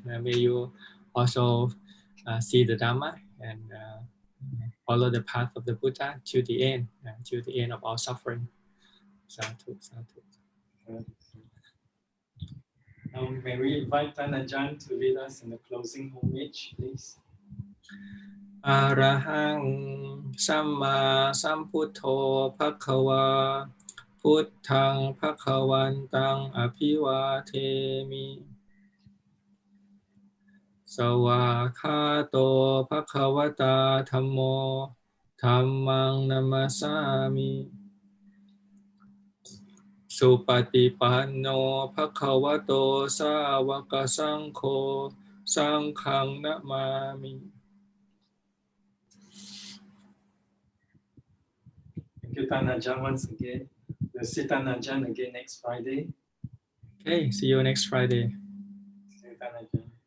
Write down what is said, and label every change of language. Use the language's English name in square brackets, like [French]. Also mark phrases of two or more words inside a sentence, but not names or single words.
[English] May you also see the Dhamma and follow the path of the Buddha to the end of our suffering. [Pali] Sadhu, sadhu. [English] Now, may we invite Tan Ajahn to lead us in the closing homage, please. [Pali] Arahang Samma Sambuddho Bhagava Puttang Bhagavantang Abhivatemi Sawakhato Bhagavata Dhammo Dhammang Namasami Supatipanno Bhagavato Sāvaka Saṅkho Saṅkhang Namami. [English] Thank you, Tan Ajahn, once again. We'll see Tan Ajahn again next Friday. Okay, see you next Friday. See you, Tan Ajahn.